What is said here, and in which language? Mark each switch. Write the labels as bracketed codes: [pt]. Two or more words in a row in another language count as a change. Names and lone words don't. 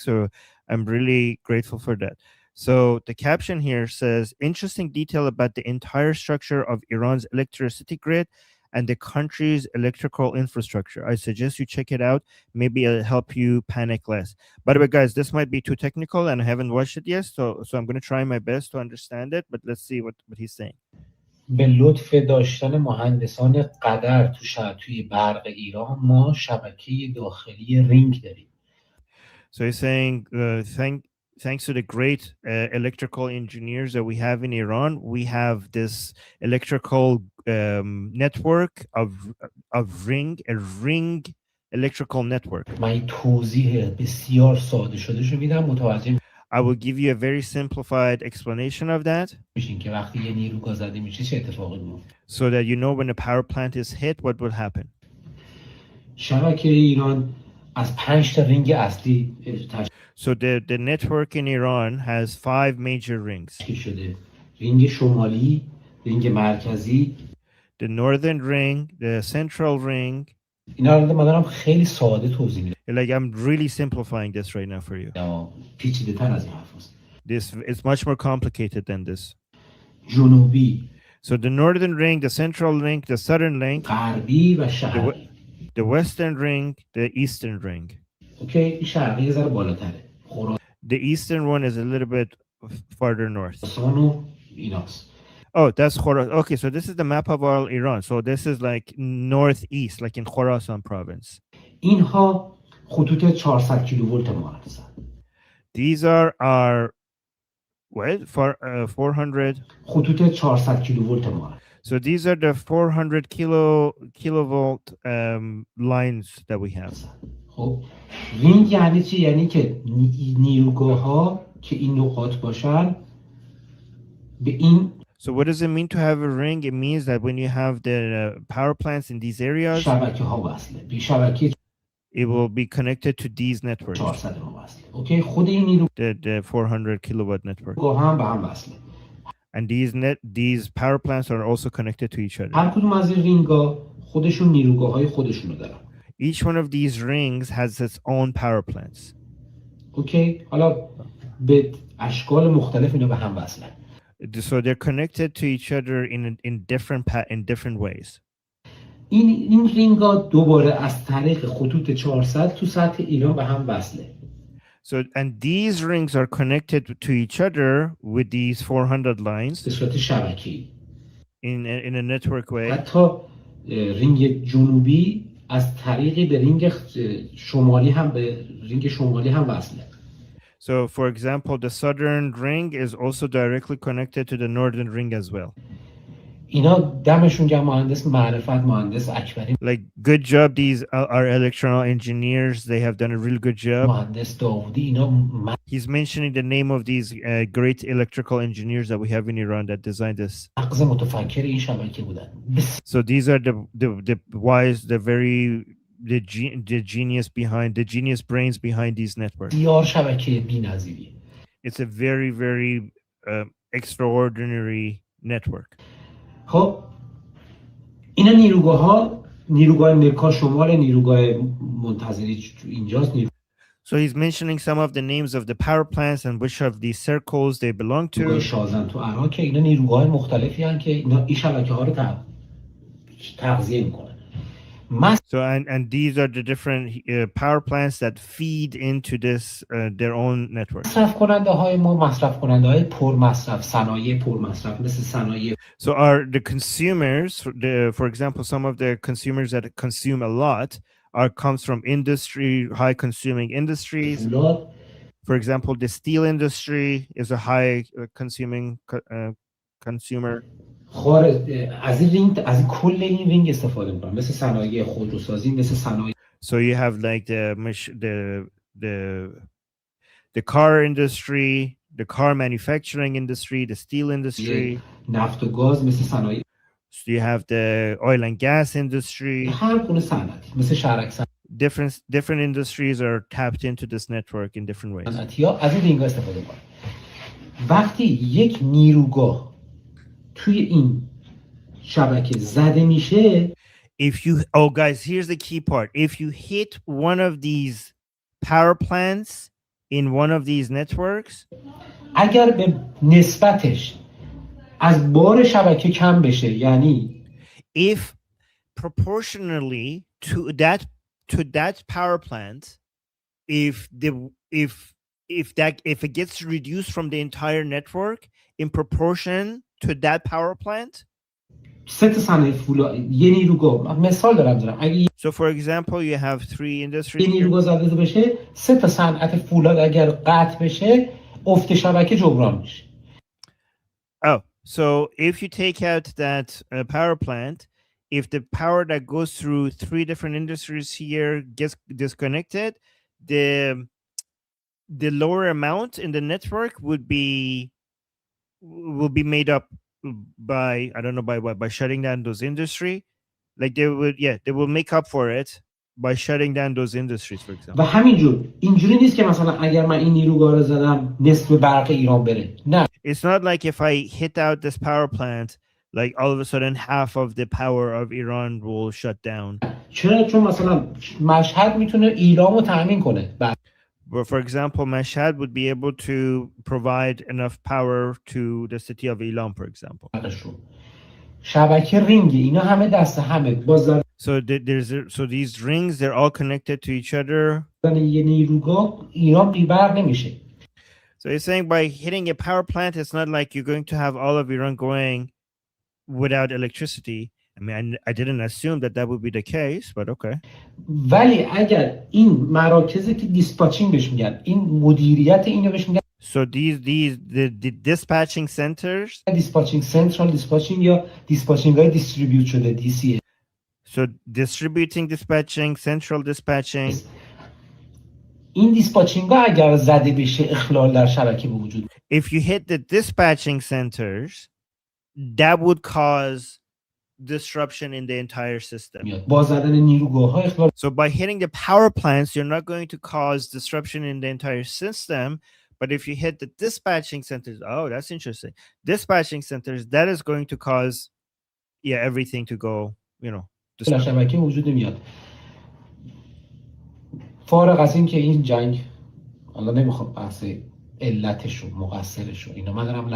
[en] So I'm really grateful for that. So the caption here says, "Interesting detail about the entire structure of Iran's electricity grid and the country's electrical infrastructure. I suggest you check it out. Maybe it'll help you panic less." By the way, guys, this might be too technical and I haven't watched it yet, so I'm going to try my best to understand it, but let's see what he's saying. [fa] به لطف داشتن مهندسان قدر توی برق ایران ما شبکه داخلی رینگ داریم. [en] So he's saying, thanks to the great electrical engineers that we have in Iran, we have this electrical network of a ring electrical network. [fa] من توضیح بسیار ساده شده شو میدم متوجه [en] I will give you a very simplified explanation of that. [fa] میشین که وقتی یه نیروگاه زده میشه چه اتفاقی میفته. [en] So that you know when a power plant is hit, what will happen. [fa] شبکه ایران از 5 تا رینگ اصلی [en] So the network in Iran has 5 major rings. [fa] شده. رینگ شمالی، رینگ مرکزی. [en] The northern ring, the central ring. [fa] اینا رو من دارم خیلی ساده توضیح میدم. [en] Like I'm really simplifying this right now for you. [fa] پیچیده تر از این حرفاست. [en] This is much more complicated than this. [fa] جنوبی. [en] So the northern ring, the central ring, the southern ring. [fa] غربی و شرقی. [en] The western ring, the eastern ring. [fa] Okay, این شرقی یه ذره بالاتره. [en] The eastern one is a little bit farther north. [fa] خراسان ایناست. [en] Oh, that's Khorasan. Okay, so this is the map of all Iran. So this is like northeast, like in Khorasan province. [fa] اینها خطوط 400 کیلوولت ما هستن. [en] These are our what? For 400. [fa] خطوط 400 کیلوولت ما. [en] So these are the 400 kilovolt lines that we have. [fa] خب رینگ یعنی چی؟ یعنی که نیروگاه‌ها که این نقاط باشن به این. [en] So what does it mean to have a ring? It means that when you have the power plants in these areas, [fa] شبکه‌ها وصله. به شبکه [en] it will be connected to these networks. [fa] 400 ما وصله. اوکی، خود این نیروگاه [en] The 400 kilowatt network. [fa] هم به هم وصله. [en] And these power plants are also connected to each other. [fa] هر کدوم از این رینگ‌ها خودشون نیروگاه‌های خودشونو دارن. [en] Each one of these rings has its own power plants. [fa] اوکی، حالا به اشکال مختلف اینا به هم وصلن. [en] So they're connected to each other in different ways. [fa] این رینگ‌ها دوباره از طریق خطوط 400 تو سطح ایران به هم وصله. [en] So and these rings are connected to each other with these 400 lines [fa] به صورت شبکه‌ای. [en] in a network way. [fa] حتی رینگ جنوبی از طریق به رینگ شمالی هم وصله. [en] So for example, the southern ring is also directly connected to the northern ring as well. [fa] اینا دمشون گرم مهندس معرفت مهندس اکبری. [en] Like good job, these are electrical engineers. They have done a really good job. [fa] مهندس داوودی اینا. [en] He's mentioning the name of these great electrical engineers that we have in Iran that designed this. [fa] مغز متفکر این شبکه بودن. [en] So these are the wise, the genius brains behind these networks. [fa] بسیار شبکه بی‌نظیریه. [en] It's a very, very extraordinary network. [fa] خب اینا نیروگاه نکا شمال نیروگاه منتظری اینجاست. [en] So he's mentioning some of the names of the power plants and which of these circles they belong to. [fa] نیروگاه شازن تو عراق که اینا نیروگاه مختلفی هستن که اینا این شبکه‌ها رو تغذیه میکنن. [en] So and these are the different power plants that feed into this their own network. [fa] مصرف کننده های ما مصرف کننده های پرمصرف صنایع پرمصرف مثل صنایع. [en] So are the consumers, for example, some of the consumers that consume a lot comes from high consuming industries. For example, the steel industry is a high consuming consumer. [fa] از کل این رینگ استفاده میکنن مثل صنایع خودروسازی مثل صنایع. [en] So you have like the car industry, the car manufacturing industry, the steel industry. [fa] نفت و گاز مثل صنایع. [en] So you have the oil and gas industry. [fa] هر گونه صنعتی مثل شهرک صنعت. [en] different industries are tapped into this network in different ways. [fa] صنعتی‌ها از این رینگ‌ها استفاده کنن. وقتی یک نیروگاه توی این شبکه زده میشه [en] If you guys, here's the key part. If you hit one of these power plants in one of these networks, [fa] اگر به نسبتش از بار شبکه کم بشه، یعنی [en] if proportionally to that power plant, if it gets reduced from the entire network in proportion to that power plant. [fa] سه تا صنایع فولاد، یه نیروگاه، مثال دارم میزنم، اگه [en] So for example, you have 3 industries. [fa] یه نیروگاه زده بشه، سه تا صنعت فولاد اگر قطع بشه، افت شبکه جبران میشه. [en] Oh, so if you take out that power plant, if the power that goes through 3 different industries here gets disconnected, the lower amount in the network will be made up by, I don't know by what, by shutting down those industry. Like they will make up for it by shutting down those industries, for example. [fa] و همینجور اینجوری نیست که مثلا اگر من این نیروگاه رو زدم نصف برق ایران بره. نه. [en] It's not like if I hit out this power plant, like all of a sudden half of the power of Iran will shut down. [fa] چرا؟ چون مثلا مشهد میتونه ایلامو تامین کنه. [en] But for example, Mashhad would be able to provide enough power to the city of Ilam, for example. [fa] شبکه رینگ اینا همه دست همه باز [en] So so these rings, they're all connected to each other. [fa] یه نیروگاه ایران بی‌برق نمیشه. [en] So he's saying by hitting a power plant, it's not like you're going to have all of Iran going without electricity. I mean, I didn't assume that would be the case, but okay. [fa] ولی اگر این مراکزی که دیسپاچینگ بهش میگن، این مدیریت اینو بهش میگن. [en] So the dispatching centers. dispatching central dispatching [fa] یا دیسپاچینگ های دیستریبیوت شده DCS. [en] So distributing dispatching, central dispatching. [fa] این دیسپاچینگ ها اگر زده بشه اخلال در شبکه به وجود. [en] If you hit the dispatching centers, that would cause disruption in the entire system. [fa] با زدن نیروگاه‌ها اخلال. [en] So by hitting the power plants, you're not going to cause disruption in the entire system. But if you hit the dispatching centers, oh, that's interesting. Dispatching centers, that is going to cause, everything to go, [fa] در شبکه وجود نمیاد. فارغ از این که این جنگ، حالا نمیخوام بحث علتش و مقصرش و اینا من دارم